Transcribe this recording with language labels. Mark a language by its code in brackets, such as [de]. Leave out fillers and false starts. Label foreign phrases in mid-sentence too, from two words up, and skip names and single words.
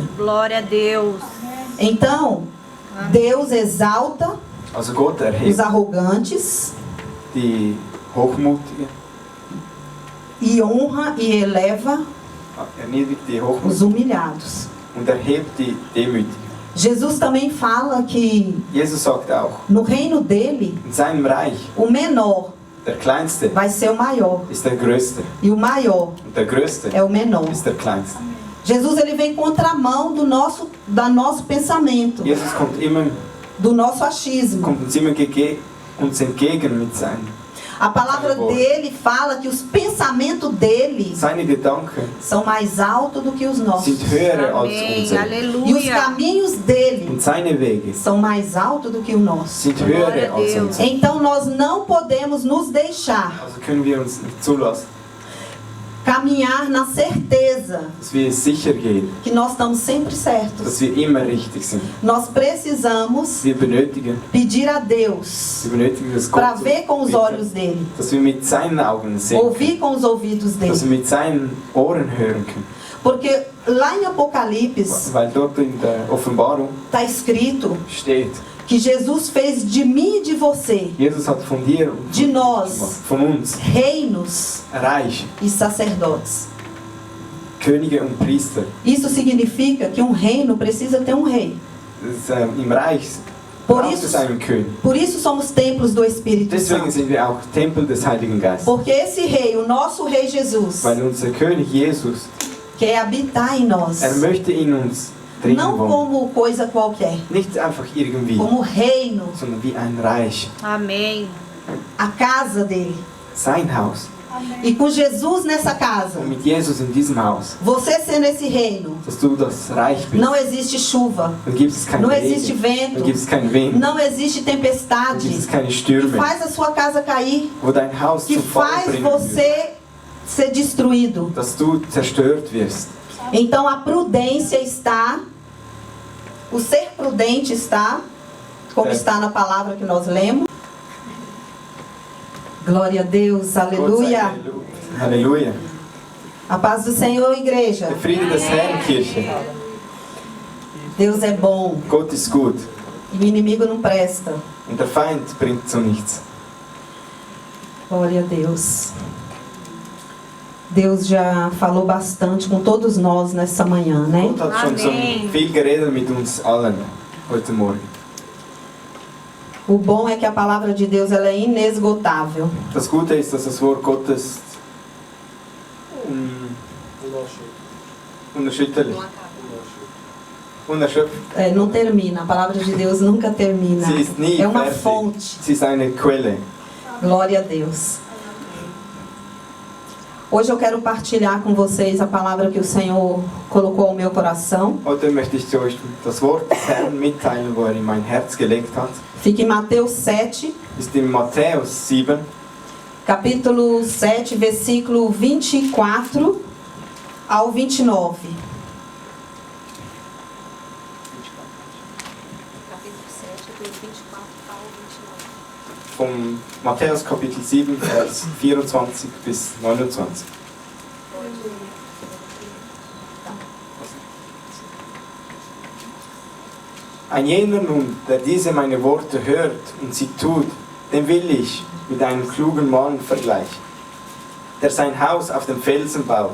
[pt] Glória a Deus. Então, Deus exalta [de] Also Gott [pt] os [de] erhebt [pt] arrogantes [de] die Hochmutigen, [pt] e honra e eleva [de] erniedrigt die [pt] os [de] Hochmutigen [pt] humilhados. [de] und erhebt die Demütigen. [pt] Jesus também fala que [de] Jesus sagt auch, [pt] no reino dele, [de] in seinem Reich, [pt] o menor [de] der Kleinste [pt] vai ser o maior [de] ist der Größte [pt] e o maior [de] und der Größte [pt] é o menor. [de] ist der Kleinste. [pt] Jesus ele vem contramão do nosso pensamento, [de] Jesus kommt [pt] do nosso achismo. [de] uns immer uns entgegen mit [pt] A palavra Boa. dele fala que os pensamentos dele [de] seine Gedanken [pt] são mais altos do que os nossos. [de] sind höher als [pt] Amém. [de] unsere. [pt] E os Aleluia. caminhos dele [de] Und seine Wege [pt] são mais altos do que o nosso. [de] sind [pt] Glória [de] höher [pt] a [de] als [pt] Deus. [de] unsere. [pt] Então nós não podemos nos deixar [de] Also können wir uns nicht zulassen, [pt] caminhar na certeza [de] dass wir sicher gehen, [pt] que nós estamos sempre certos. [de] dass wir immer richtig sind. [pt] Nós precisamos [de] Wir benötigen [pt] pedir a Deus [de] das [pt] para [de] Gott [pt] ver com os [de] bitten, [pt] olhos dele, [de] dass wir mit seinen Augen sehen, [pt] ouvir com os ouvidos [de] dass wir [pt] dele. [de] mit seinen Ohren hören können. [pt] Porque lá em Apocalipse [de] Weil dort in der Offenbarung [pt] está escrito [de] steht, [pt] que Jesus fez de mim e de você [de] Jesus hat von dir und [pt] De nós. [de] von uns [pt] reinos [de] Reich, [pt] e sacerdotes. [de] Könige und Priester. [pt] Isso significa que um reino precisa ter um rei. [de] Das, im Reich [pt] Por [de] braucht es [pt] isso, [de] einen König. [pt] por isso somos templos do Espírito [de] Deswegen [pt] Santo. [de] sind wir auch Tempel des Heiligen Geistes. [pt] Porque esse rei, o nosso rei Jesus, [de] Weil unser König Jesus, [pt] quer habitar em nós. [de] möchte in uns drin [pt] Não [de] wohnen. [pt] como coisa qualquer, [de] Nicht einfach irgendwie, [pt] como reino, [de] sondern wie ein Reich. [pt] Amém. a casa dele. [de] Sein Haus. [pt] E com Jesus nessa casa, [de] Und mit Jesus in diesem Haus, [pt] você sendo esse reino, [de] dass du das Reich bist. [pt] não existe chuva, [de] Dann gibt es keinen [pt] não existe [de] Regen, [pt] vento, [de] dann gibt es keinen Wind, [pt] não existe [de] dann [pt] tempestade [de] gibt es keine [pt] que [de] Stürme, [pt] faz a sua casa cair, [de] wo dein Haus [pt] que [de] zum Fall [pt] faz [de] bringen wird, [pt] você ser destruído. [de] dass du zerstört wirst. [pt] Então a prudência está, o ser prudente está, como É. está na palavra que nós lemos. Glória a Deus, [de] Gott sei [pt] aleluia. [de] Halleluja. Halleluja. [pt] A paz do Senhor, igreja. [de] Der Friede des Herrn, Kirche. [pt] Deus é bom [de] Gott ist gut [pt] e o inimigo não presta. [de] und der Feind bringt zu nichts. [pt] Glória a Deus. Deus já falou bastante com todos nós nessa manhã, né? [de] Gott hat schon so Amen. viel geredet mit uns allen heute Morgen. [pt] O bom é que a palavra de Deus ela é inesgotável. [de] Das Gute ist, dass das Wort Gottes unerschütterlich, unerschöpflich. [pt] Não termina, a palavra de Deus nunca termina. [de] Sie ist nie [pt] É uma [de] fertig. [pt] fonte. [de] Sie ist eine Quelle. [pt] Glória a Deus. Hoje eu quero partilhar com vocês a palavra que o Senhor colocou ao meu coração. [de] Heute möchte ich zu euch das Wort des Herrn mitteilen, wo er in mein Herz gelegt hat. [pt] Fica em Mateus 7, [de] Ist in Matthäus 7, [pt] capítulo 7, versículo 24 ao 29. Capítulo 7, do 24 ao 29. [de] vom Matthäus Kapitel 7, Vers 24 bis 29. Ein jener nun, der diese meine Worte hört und sie tut, den will ich mit einem klugen Mann vergleichen, der sein Haus auf dem Felsen baut.